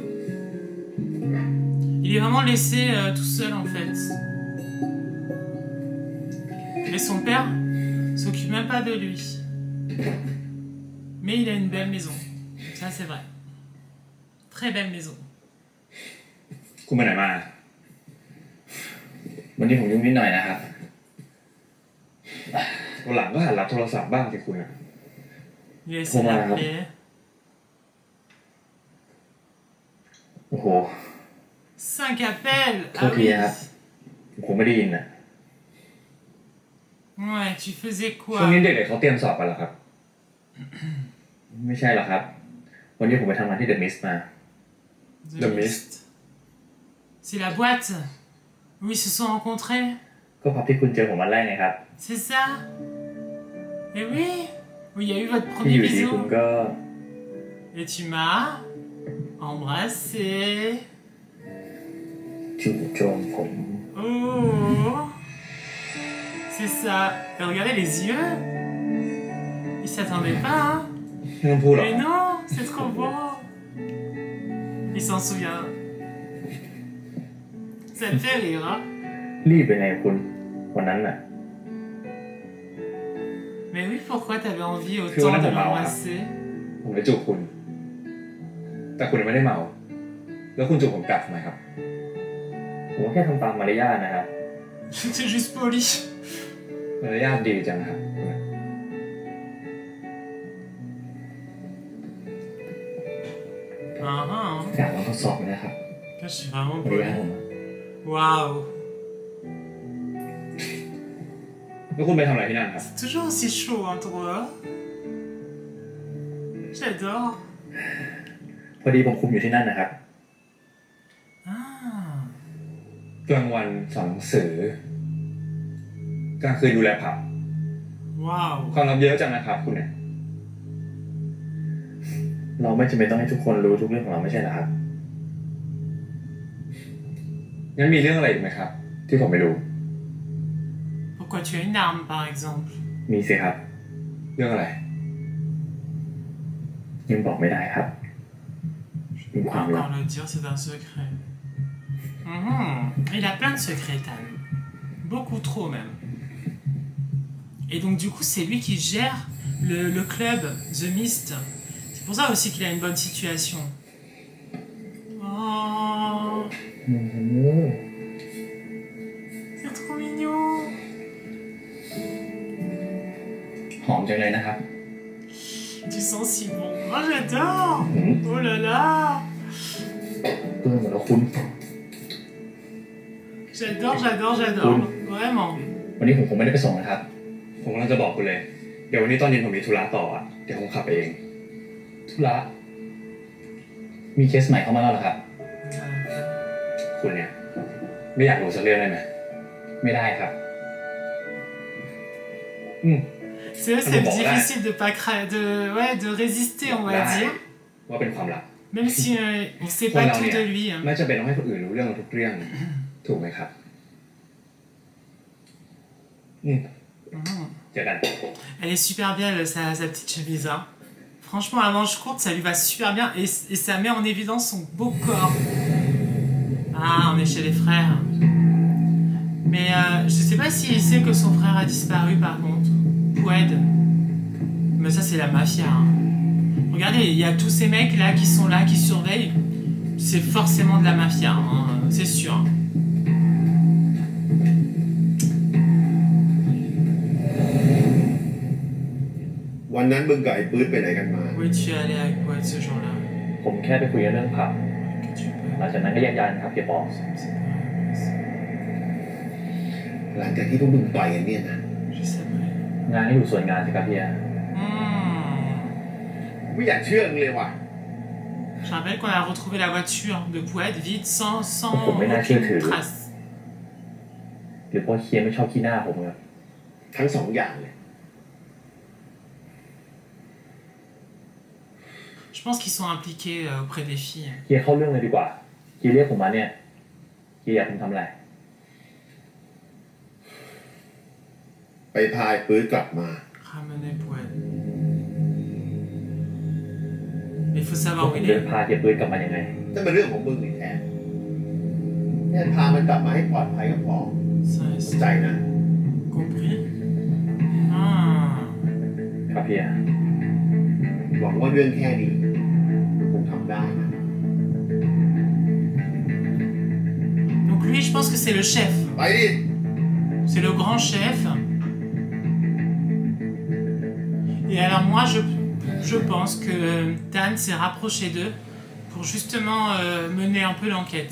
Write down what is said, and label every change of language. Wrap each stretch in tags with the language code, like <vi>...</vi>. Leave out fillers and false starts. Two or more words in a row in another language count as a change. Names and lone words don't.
<fr>Il est vraiment laissé tout seul en fait. Et son père s'occupe même pas de lui. Mais il a une belle maison. Ça c'est vrai. Très belle maison.</fr> <th>คุณไปไหนมา วันนี้ผมยุ่งนิดหน่อยนะครับ วันหลังก็หัดรับโทรศัพท์บ้างสิคุณอะ</th> <fr>Il a essayé d'appeler.</fr> <th>โอ้โห</th> <fr>5 appels.</fr> <th>โท</th> <fr>Ah</fr> <th>ษที</th> <fr>oui.</fr> <th>ครับผมไม่ได้ยินนะ</th> <fr>Ouais, tu faisais</fr> <th>ช่วง</th> <fr>quoi?</fr> <th>นี้เด็กๆเขาเตรียมสอบกันเหรอครับ ไม่ใช่หรอกครับ วันนี้ผมไปทำงานที่เดอะมิสมา</th> <fr>The Mist. C'est la boîte où ils se sont rencontrés.</fr> <th>ก็พับที่คุณเจอผมวันแรกไงครับ</th> <fr>C'est ça? Et oui, où il y a eu votre</fr> <th>ที่อ</th> <fr>premier</fr> <th>ยู่ดีคุณ</th> <fr>bisou.</fr> <th>ก็</th> <fr>Et tu m'as embrassé.</fr> <th>จู่โจมผม</th> <fr>Oh, c'est ça. Et regardez les yeux. Ils s'attendaient pas, hein.</fr> <th>ไม่ต้องพูดหรอก</th> <fr>Mais non, c'est trop beau. Il s'en souvient. Ça te fait rire, hein.</fr> <th>รีบไปไงคุณวันนั้นน่ะ</th> <fr>Mais oui, pourquoi t'avais envie Puis autant on a de pas marre, l'embrasser?</fr> <th>ผมไปจูบคุณ แต่คุณไม่ได้เมา แล้วคุณจูบผมกลับทำไมครับ ผมก็แค่ทำตามมารยาทนะครับ</th> <fr>J'étais juste poli.</fr> <th>มารยาทดีจังครับคุณอะ</th> <fr>Ah ah.</fr> <th>อยากลองทดสอบไหมนะครับ</th> <fr>Je suis vraiment</fr> <th>มารยาท</th> <fr>poli.</fr> <th>ผม</th> <fr>Waouh.</fr> <th>แล้วคุณไปทำอะไรที่นั่นครับ</th> <fr>C'est toujours aussi chaud, hein, toi. J'adore.</fr> <th>พอดีผมคุมอยู่ที่นั่นนะครับ</th> <fr>Ah.</fr> <th>กลางวันสอนหนังสือกลางคืนดูแลผับ</th> <fr>Waouh.</fr> <th>ความลับเยอะจังนะครับคุณเนี่ย เราไม่จำเป็นต้องให้ทุกคนรู้ทุกเรื่องของเราไม่ใช่เหรอครับ งั้นมีเรื่องอะไรอีกไหมครับ ที่ผมไม่รู้</th> <fr>Pourquoi tu as une arme, par exemple?</fr> <th>มีสิครับ เรื่องอะไร ยังบอกไม่ได้ครับเป็นความ</th> <fr>Pas</fr> <th>ลับ</th> <fr>encore le dire, c'est un secret. Mhm. Il a plein de secrets, Tan. Beaucoup trop même. Et donc du coup, c'est lui qui gère le club The Mist. C'est pour ça aussi qu'il a une bonne situation. Oh, c'est trop mignon.</fr> <th>หอมจังเลยนะครับ</th> <fr>Tu sens si bon. Oh, j'adore. Oh là là.</fr> <th>เปื้อนหมดแล้วคุณ</th> <fr>J'adore. Vraiment.</fr> <th>วันนี้ผมคงไม่ได้ไปส่งนะครับ ผมกำลังจะบอกคุณเลย เดี๋ยววันนี้ตอนเย็นผมมีธุระต่ออ่ะ เดี๋ยวผมขับไปเอง ธุระมีเคสใหม่เข้ามาแล้วเหรอครับ คุณเนี่ยไม่อยากรู้สักเรื่องได้ไหม ไม่ได้ครับ</th> <fr>C'est vrai, c'est difficile de pas de résister, on va</fr> <th>ได้</th> <fr>dire.</fr> <th>ว่าเป็นความลับ</th> <fr>Même si on ne sait</fr> <th>คน</th> <fr>pas</fr> <th>เรา</th> <fr>tout</fr> <th>เนี่ย</th> <fr>de lui.</fr> <th>ไม่จำเป็นต้องให้คนอื่นรู้เรื่องทุกเรื่อง ถูกไหมครับ เจอกัน</th> <fr>Elle est super bien, sa petite chemise. Hein. Franchement, à manche courte, ça lui va super bien et ça met en évidence son beau corps. Ah, on est chez les frères. Mais je sais pas s'il sait que son frère a disparu par contre. Poued. Mais ça, c'est la mafia. Hein. Regardez, il y a tous ces mecs là qui sont là, qui surveillent. C'est forcément de la mafia, hein, c'est sûr.</fr> <th>วันนั้นมึงกับไอ้ปื๊ดไปไหนกันมา</th> <fr>Où es-tu allé avec Poued ce jour-là?</fr> <th>ผมแค่ไปคุยเรื่องผับ</th> <fr>Que tu peux.</fr> <th>หลังจากนั้นก็แยกย้ายนะครับเฮียปอ หลังจากที่พวกมึงต่อยกันเนี่ยนะ</th> <fr>Je sais pas.</fr> <th>งานให้อยู่ส่วนงานสิครับเฮีย ไม่อยากเชื่อมึงเลยว่ะ</th> <fr>Je rappelle qu'on a retrouvé la voiture de Poued vide sans Pourquoi mais là, aucune c'est que- trace.</fr> <th>หรือเพราะเฮียไม่ชอบขี้หน้าผมครับ ทั้งสองอย่างเลย</th> <fr>Je pense qu'ils sont impliqués auprès des filles.</fr> <th>เฮียเข้าเรื่องเลยดีกว่าเฮียเรียกผมมาเนี่ยเฮียอยากผมทำอะไร ไปพาไอ้ปื๊ดกลับมา</th> <fr>Ramener Poued. Mais il faut</fr> <th>ผ</th> <fr>savoir</fr> <th>ม</th> <fr>où il</fr> <th>เดิน</th> <fr>est.</fr> <th>พาเฮียปืนกลับมายังไง นั่นเป็นเรื่องของมึงนี่แทนแค่พามันกลับมาให้ปลอดภัยก็พอ</th> <fr>Ça,</fr> <th>เข้า</th> <fr>c'est</fr> <th>ใจนะ</th> <fr>compris. Ah.</fr> <th>ครับเฮีย หวังว่าเรื่องแค่นี้มึงคงทำได้นะ</th> <fr>Donc lui, je pense que c'est le chef.</fr> <th>ไปดิ</th> <fr>C'est le grand chef. Et alors moi, je pense que Tan s'est rapproché d'eux pour justement mener un peu l'enquête.</fr>